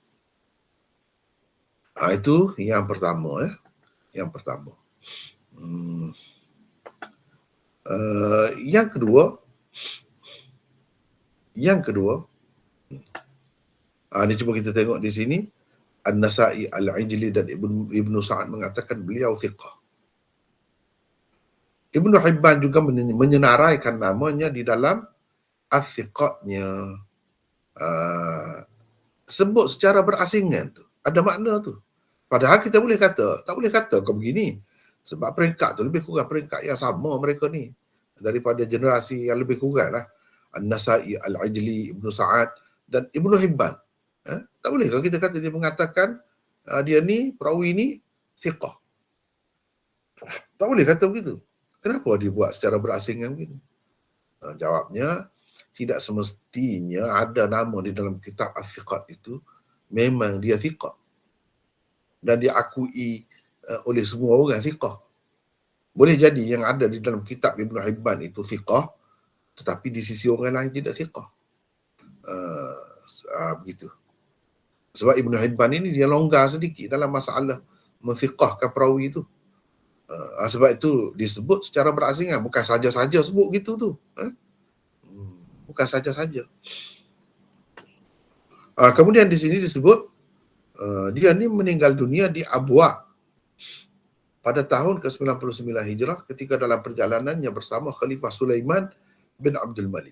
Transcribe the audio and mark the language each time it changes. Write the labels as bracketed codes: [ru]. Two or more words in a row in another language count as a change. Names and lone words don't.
[ms] Itu yang pertama. Yang pertama. Yang kedua, ni cuba kita tengok di sini. An-Nasa'i, Al-Ijli dan Ibnu Sa'ad mengatakan beliau thiqah. Ibnu Hibban juga menyenaraikan namanya di dalam As-Thiqatnya. Sebut secara berasingan tu, ada makna tu. Padahal kita boleh kata, tak boleh kata kau begini. Sebab peringkat tu lebih kurang peringkat yang sama mereka ni. Daripada generasi yang lebih kurang lah. An-Nasa'i, Al-Ijli, Ibnu Sa'ad dan Ibnu Hibban. Tak boleh kalau kita kata dia mengatakan dia ni, perawi ni thiqah. Tak boleh kata begitu. Kenapa dia buat secara berasingan begitu? Jawabnya, tidak semestinya ada nama di dalam kitab As-Thiqat itu memang dia thiqah. Dan diakui oleh semua orang thiqah. Boleh jadi yang ada di dalam kitab Ibnu Hibban itu thiqah, tetapi di sisi orang lain tidak thiqah. Begitu. Sebab Ibnu Hibban ini dia longgar sedikit dalam masalah menthiqahkan perawi itu. Sebab itu disebut secara berasingan, bukan saja-saja sebut gitu tu. Bukan saja-saja. Kemudian di sini disebut dia ni meninggal dunia di Abwa pada tahun ke-99 Hijrah ketika dalam perjalanannya bersama Khalifah Sulaiman bin Abdul Malik.